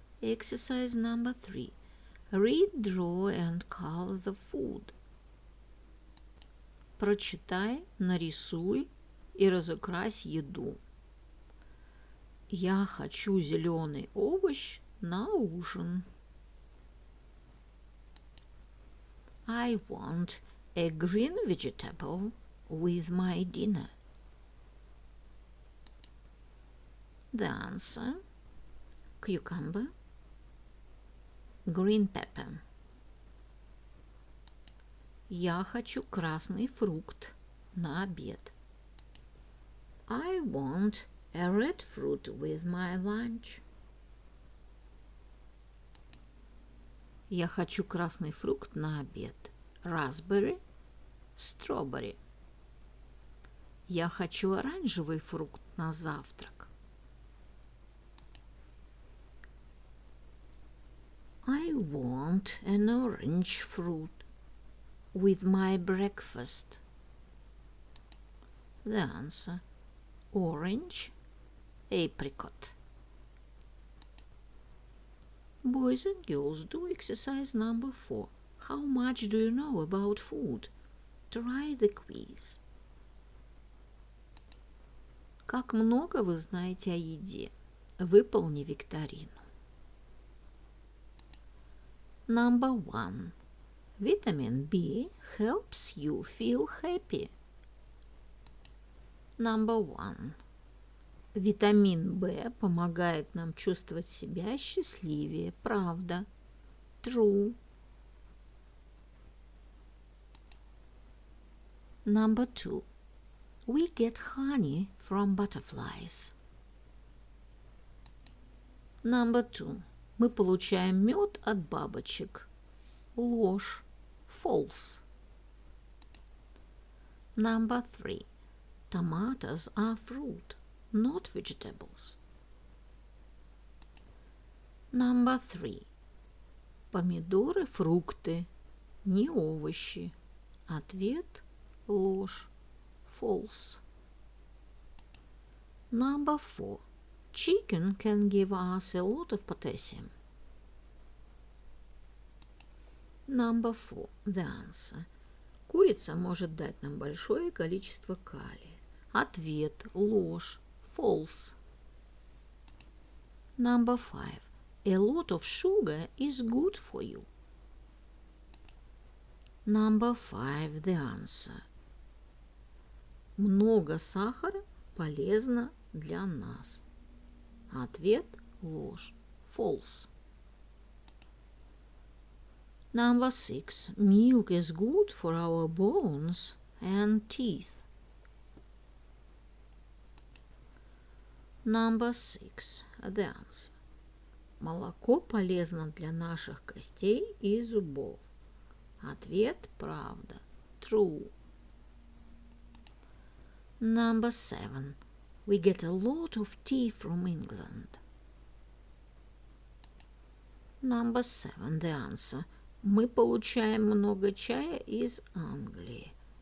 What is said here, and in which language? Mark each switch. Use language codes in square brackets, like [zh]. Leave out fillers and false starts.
[en] Exercise number 3. Read, draw and color the food. [ru] Прочитай, нарисуй и разукрась еду. Я хочу зеленый овощ на ужин. [en] I want a green vegetable with my dinner. The answer. Cucumber, green pepper. [ru] Я хочу красный фрукт на обед. [en] I want a red fruit with my lunch. [ru] Я хочу красный фрукт на обед. [en] Raspberry, strawberry. [ru] Я хочу оранжевый фрукт на завтрак. [en] I want an orange fruit with my breakfast? The answer: orange, apricot. Boys and girls, do exercise number 4. How much do you know about food? Try the quiz. [ru] Как много вы знаете о еде? Выполни викторину. [en] Number 1. Vitamin B helps you feel happy. Number 1. [ru] Витамин В помогает нам чувствовать себя счастливее. Правда. [en] True. Number 2. We get honey from butterflies. Number 2. [ru] Мы получаем мед от бабочек. Ложь. [en] False. Number 3. Tomatoes are fruit, not vegetables. Number 3. [ru] Помидоры – фрукты, не овощи. Ответ – ложь. [en] False. Number 4. Chicken can give us a lot of potassium. Number 4. The answer. [ru] Курица может дать нам большое количество калия. Ответ – ложь. [en] False. Number 5. A lot of sugar is good for you. Number 5. The answer. [ru] Много сахара полезно для нас. Ответ – ложь. [en] False. Number 6. Milk is good for our bones and teeth. Number 6. The answer. [ru] Молоко полезно для наших костей и зубов. Ответ – правда. [en] True. Number 7. We get a lot of tea from England. Number 7. The answer. [ru] Мы получаем много чая из Англии.